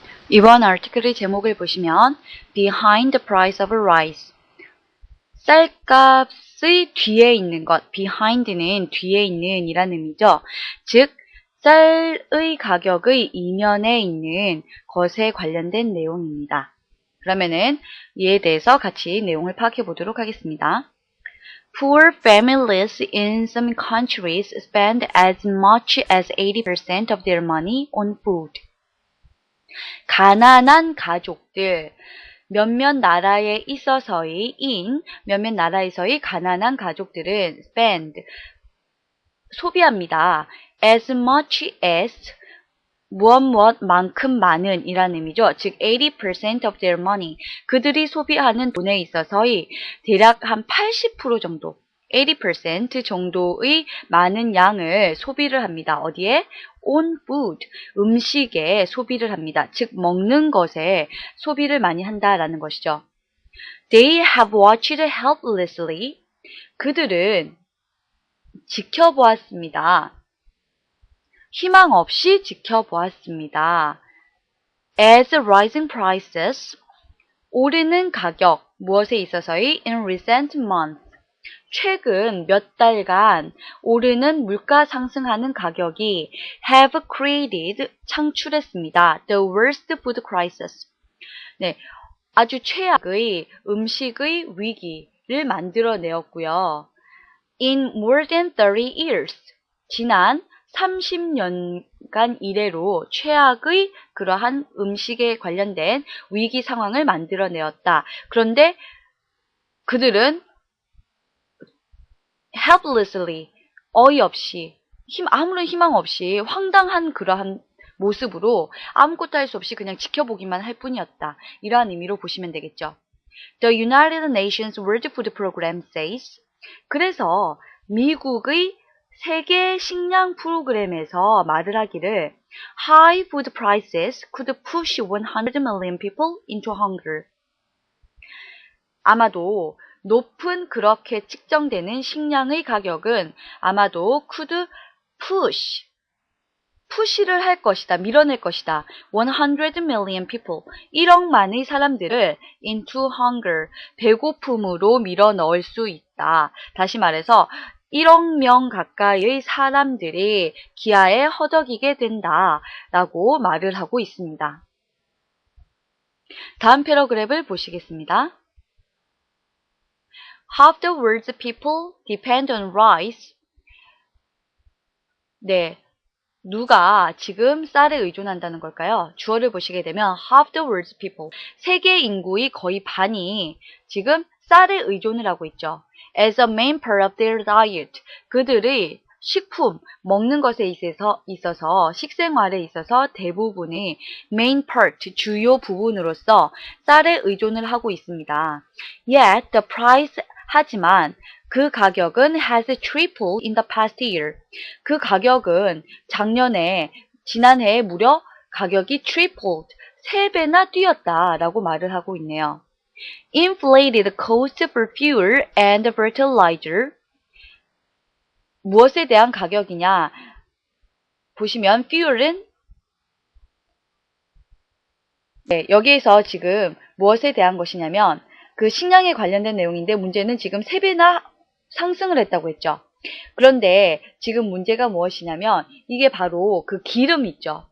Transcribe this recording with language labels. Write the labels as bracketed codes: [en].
[ko] 이번 아티클의 제목을 보시면 [en] Behind the price of rice. [ko] 쌀값의 뒤에 있는 것, behind는 뒤에 있는 이라는 의미죠. 즉, 쌀의 가격의 이면에 있는 것에 관련된 내용입니다. 그러면은 이에 대해서 같이 내용을 파악해 보도록 하겠습니다. [en] Poor families in some countries spend as much as 80% of their money on food. [ko] 가난한 가족들, 몇몇 나라에 있어서의 몇몇 나라에서의 가난한 가족들은 spend, 소비합니다. [en] as much as, [ko] 무엇만큼 많은 이라는 의미죠. 즉 [en] 80% of their money, [ko] 그들이 소비하는 돈에 있어서의 대략 한 80% 정도, 80% 정도의 많은 양을 소비를 합니다. 어디에? [en] on food, [ko] 음식에 소비를 합니다. 즉 먹는 것에 소비를 많이 한다라는 것이죠. [en] They have watched helplessly, [ko] 그들은 지켜보았습니다. 희망 없이 지켜보았습니다. [en] As rising prices, [ko] 오르는 가격, 무엇에 있어서의 [en] in recent months, [ko] 최근 몇 달간 오르는 물가 상승하는 가격이 [en] have created, [ko] 창출했습니다. [en] The worst food crisis. [ko] 네, 아주 최악의 음식의 위기를 만들어내었고요. [en] In more than 30 years, [ko] 지난 30년간 이래로 최악의 그러한 음식에 관련된 위기 상황을 만들어내었다. 그런데 그들은 helplessly, 어이없이, 아무런 희망 없이 황당한 그러한 모습으로 아무것도 할 수 없이 그냥 지켜보기만 할 뿐이었다. 이러한 의미로 보시면 되겠죠. [en] The United Nations World Food Program says, [ko] 그래서 미국의 세계 식량 프로그램에서 말을 하기를 [en] High food prices could push 100 million people into hunger. [ko] 아마도 높은 그렇게 측정되는 식량의 가격은 아마도 [en] could push [ko] 를 할 것이다, 밀어낼 것이다. [en] 100 million people, [ko] 1억만의 사람들을 [en] into hunger, [ko] 배고픔으로 밀어넣을 수 있다. 다시 말해서 1억 명 가까이의 사람들이 기아에 허덕이게 된다 라고 말을 하고 있습니다. 다음 패러그래프를 보시겠습니다. [en] Half the world's people depend on rice. [ko] 네, 누가 지금 쌀에 의존한다는 걸까요? 주어를 보시게 되면 [en] half the world's people, [ko] 세계 인구의 거의 반이 지금 쌀에 의존을 하고 있죠. [en] As a main part of their diet, [ko] 그들의 식품, 먹는 것에 있어서 식생활에 있어서 대부분이 main part, 주요 부분으로서 쌀에 의존을 하고 있습니다. [en] Yet the price, [ko] 하지만 그 가격은 [en] has tripled in the past year. [ko] 그 가격은 지난해에 무려 가격이 tripled, 3배나 뛰었다라고 말을 하고 있네요. [en] Inflated cost for fuel and fertilizer. [ko] 무엇에 대한 가격이냐? 보시면 fuel은 여기에서 지금 무엇에 대한 것이냐면 그 식량에 관련된 내용인데 문제는 지금 3배나 상승을 했다고 했죠. 그런데 지금 문제가 무엇이냐면 이게 바로 그 기름 있죠.